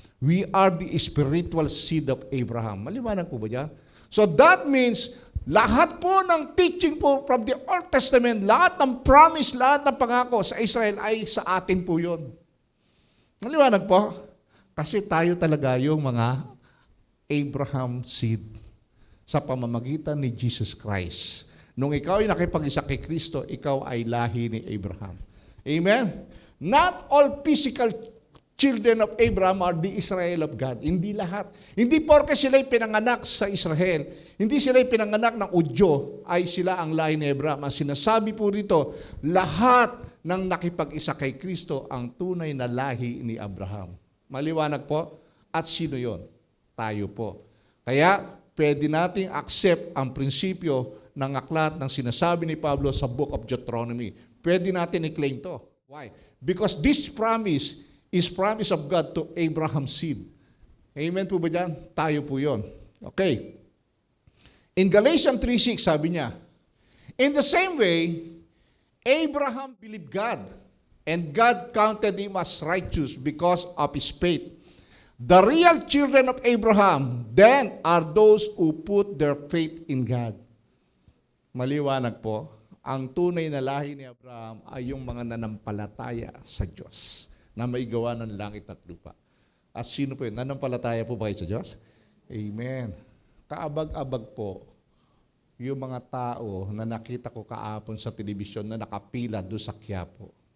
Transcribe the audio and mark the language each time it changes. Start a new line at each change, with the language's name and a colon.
English: We are the spiritual seed of Abraham.
Filipino: Maliwanag po ba yan?
English: So that means,
Filipino: lahat po ng teaching po
English: from the Old Testament,
Filipino: lahat ng promise, lahat ng pangako sa Israel ay sa atin po yun. Maliwanag po? Kasi tayo talaga yung mga Abraham seed sa pamamagitan ni Jesus Christ. Nung ikaw ay nakipag-isa kay Kristo, ikaw ay lahi ni Abraham. Amen?
English: Not all physical children of Abraham are the Israel of God.
Filipino: Hindi lahat. Hindi porke sila'y pinanganak sa Israel, hindi sila'y pinanganak ng Udyo, ay sila ang lahi ni Abraham. Ang sinasabi po dito, lahat ng nakipag-isa kay Kristo ang tunay na lahi ni Abraham. Maliwanag po? At sino yon? Tayo po. Kaya, pwede nating accept ang prinsipyo ng aklat ng sinasabi ni Pablo sa Book of Deuteronomy. Pwede natin i-claim to.
English: Why? Because this promise is promise of God to Abraham's seed.
Filipino: Amen po ba dyan? Tayo po yon.
English: Okay. In Galatians 3:6,
Filipino: sabi niya,
English: in the same way, Abraham believed God, and God counted him as righteous because of his faith. The real children of Abraham then are those who put their faith in God.
Filipino: Maliwanag po, ang tunay na lahi ni Abraham ay yung mga nanampalataya sa Diyos na may gawa ng langit at lupa. At sino po yun? Nanampalataya po ba kayo sa Diyos? Amen. Kaabag-abag po yung mga tao na nakita ko kaapon sa telebisyon na nakapila doon sa Quiapo.